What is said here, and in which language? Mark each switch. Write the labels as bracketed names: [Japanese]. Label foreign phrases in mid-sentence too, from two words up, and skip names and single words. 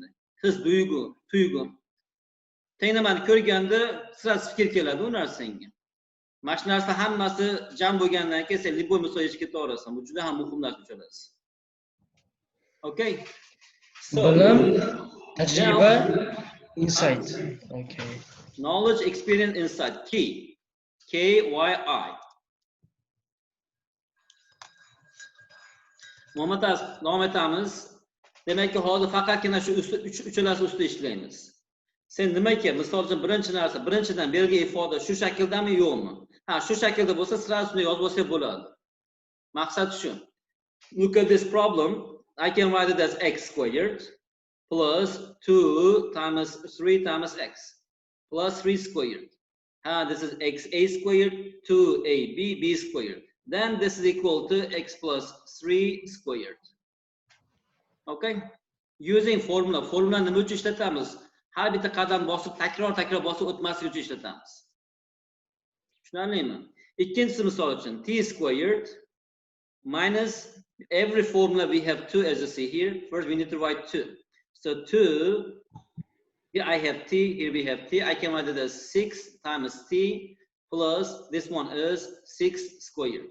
[Uzbek] His tuyg'u. Tenglamani ko'rganda sirasi fikr keladi u narsanga. Mana shu narsa hammasi jam bo'lgandan keyin sen liboy misol yechib keta olasan. Bu juda ham muhim narsa uchalasi. [English] Okay. So, [Uzbek] bilim, tajriba, [English] insight. Okay. Knowledge, experience, insight. Key. K-Y-I. [Uzbek] Muhammad, davom etamiz. Demakki hozir faqatgina shu uchalasi ustida ishlaymiz. Sen nimaga, misol uchun birinchidan berilgan ifoda shu shakldami yo'qmi? Ha, shu shaklda bo'lsa, sirasi shunday yozib olsa bo'ladi. Maqsad shu. [English] Look at this problem. I can write it as x squared plus 2 times 3 times x plus 3 squared. This is xa squared, 2ab, b squared. Then this is equal to x plus 3 squared. Okay? Using formula. [Uzbek] Formula nima uchun ishlatamiz? Har bitta qadam bosib, takror bosib o'tmaslik uchun ishlatamiz. Tushunarlimi? Ikkinchisi misol uchun [English] t squared minus every formula we have 2 as you see here. First we need to write 2. So 2, here I have t, here we have t. I can write it as 6 times t plus this one is 6 squared.